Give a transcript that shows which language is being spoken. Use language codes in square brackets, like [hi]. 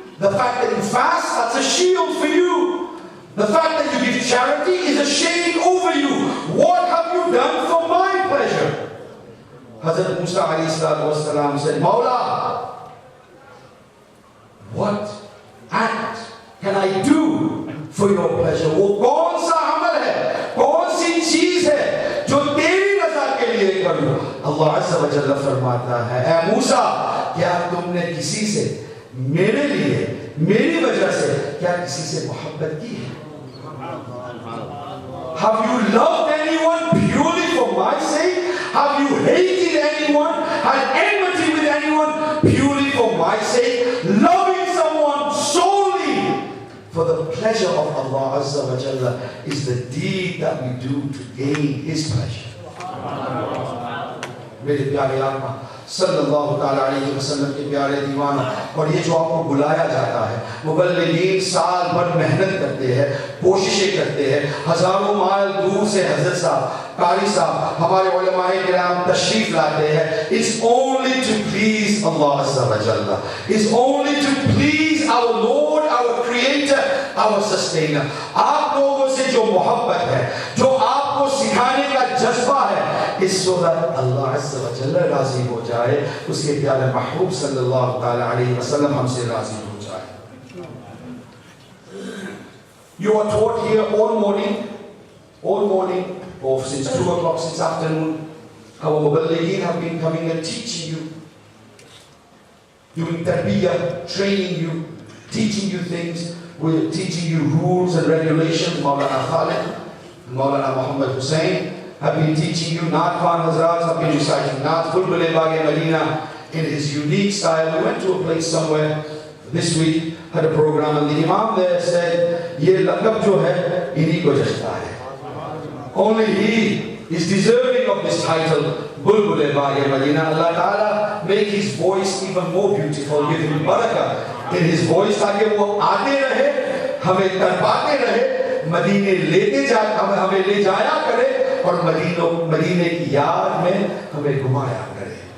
[en] The fact that you fast, that's a shield for you. The fact that you give charity is a shade over you. What have you done for my pleasure? Hazrat Musa alayhi salatu wasalam said, Mawla, what act can I do for your pleasure? [hi] वो कौन सा अमल है, कौन सी चीज है जो तेरी रज़ा के लिए करूं? अल्लाह अज़्ज़ा व जल्ल फरमाता है, ऐ मूसा, क्या तुमने किसी से मेरे लिए, मेरी वजह से क्या किसी से मोहब्बत की है? [en] Have you loved anyone purely for my sake? Have you hated anyone, had enmity with anyone purely for my sake? Loving someone solely for the pleasure of Allah Azza wa Jalla is the deed that we do to gain His pleasure. [hi] मेरे प्यारे आका सल्लल्लाहु ताला अलैहि वसल्लम के प्यारे दीवाना, और ये जो आपको बुलाया जाता है, मुबल्लिगीन साल भर मेहनत करते हैं, कोशिशें करते हैं, हजारों माइल दूर से हज़रत साहब, कारी साहब, हमारे उलमाए किराम तशरीफ लाते हैं. [en] It's only to please Allah Azza wa Jalla. It's only to please our Lord, our Creator, our Sustainer. [hi] आप लोगों से जो मोहब्बत है, जो आपको सिखाने का जज्बा है, [en] is so that [hi] Allah Azza wa Jalla राजी हो जाए, उसके प्यारे महबूब सल्लल्लाहु ताला अलैहि वसल्लम हमसे राजी हो जाए. [en] You are taught here all morning, or since 2 o'clock, since afternoon. Our muballighin have been coming and teaching you, doing tarbiyah, training you, teaching you things. We're teaching you rules and regulations. Maulana Khalid, Maulana Muhammad Hussain have been teaching you. Naat Khan Hazrat have been reciting Naat Bulbul Bagh Medina in his unique style. We went to a place somewhere this week, had a program, and the Imam there said, [hi] "Ye laqab jo hai, inhi ko jachta hai. [en] Only he is deserving of this title, Bulbul Bagh Medina." Allah Ta'ala make his voice even more beautiful, give him barakah in his voice, [hi] ताकि वो आते रहे, हमें तड़पाते रहे, मदीने लेते जा, हमें ले जाया करे, और मदीने की याद में हमें घुमाया करे.